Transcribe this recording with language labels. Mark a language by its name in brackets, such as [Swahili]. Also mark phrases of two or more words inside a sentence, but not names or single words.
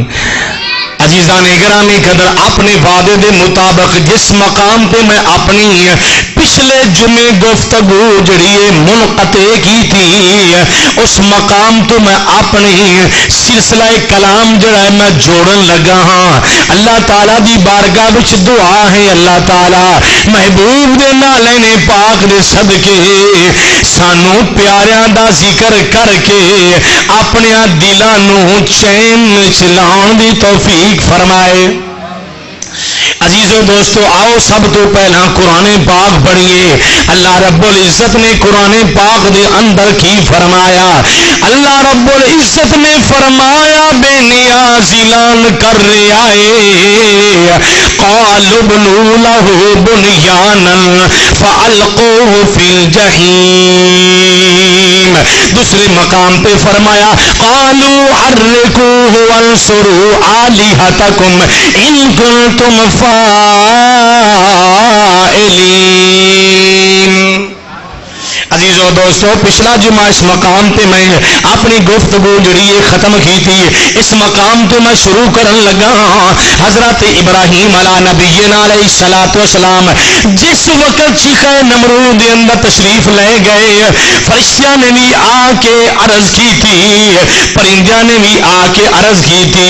[Punjabi] عزیزان گرامی قدر، اپنے وعدے دے مطابق جس مقام پہ میں اپنی پچھلے جمعے گفتگو جڑی منقطع کی تھی، اس مقام تو میں اپنی سلسلہ کلام جڑا ہے میں جوڑن لگا ہاں۔ اللہ تعالیٰ دی بارگاہ وچ دعا ہے، اللہ تعالیٰ محبوب دے نالے پاک دے صدقے سانو پیاریاں دا ذکر کر کے اپنے دلاں نو چین چلاؤن دی توفیق فرمائے۔ عزیزو دوستو، آؤ سب تو پہلا قرآن پاک پڑھیے۔ اللہ رب العزت نے قرآن پاک دے اندر کی فرمایا؟ اللہ رب العزت نے فرمایا بے نیاز اعلان کر رہا ہے، [Arabic] قالوا ابنوا له بنیانا فالقوه فی الجحیم۔ [Punjabi] دوسرے مقام پہ فرمایا [Arabic] قالوا حرقوه وانصروا آلہتکم ان کنتم فاعلین۔ [Punjabi] عزیزو دوستو، پچھلا جمعہ اس مقام پہ میں اپنی گفتگو جڑی ختم کی تھی، اس مقام پہ میں شروع کرن لگا حضرت ابراہیم [Arabic] علیہ نبینا علیہ الصلوۃ والسلام [Punjabi] جس وقت چیخہ نمرود کے اندر تشریف لے گئے، فرشتیاں نے بھی آ کے عرض کی تھی، پرندیاں نے بھی آ کے عرض کی تھی۔